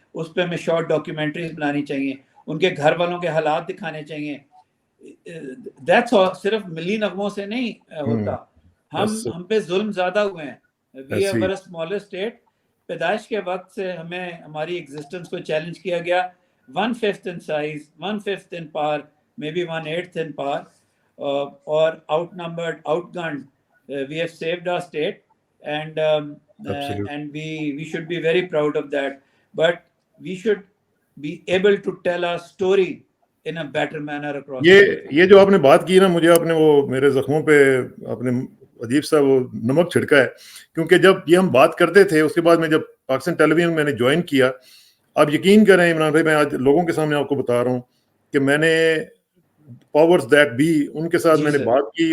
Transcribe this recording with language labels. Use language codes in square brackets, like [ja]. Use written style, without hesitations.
[ur] اس پہ ہمیں short documentaries بنانی چاہیے, ان کے گھر والوں کے حالات دکھانے چاہیے. دیٹس صرف ملی نغموں سے نہیں ہوتا. ہم پہ ظلم زیادہ ہوئے ہیں. [en] We are a smaller state. [ur] پیدائش کے وقت سے ہمیں ہماری ایگزسٹنس کو چیلنج کیا گیا. [en] 1/5 in size, 1/5 in power, maybe 1/8 in power, or outnumbered, outgunned. We have saved our state, and we should be very proud of that. But we should be able to tell our story in a better manner across. [ur] یہ جو آپ نے بات کی نا, مجھے آپ نے وہ میرے زخموں پہ اپنے عجیب سا وہ نمک چھڑکا ہے, کیونکہ جب یہ ہم بات کرتے تھے, اس کے بعد میں جب پاکستان ٹیلی ویژن میں نے جوائن کیا, آپ یقین کریں عمران بھائی, میں آج لوگوں کے سامنے آپ کو بتا رہا ہوں کہ میں نے پاورز دیٹ بھی ان کے ساتھ میں نے بات کی.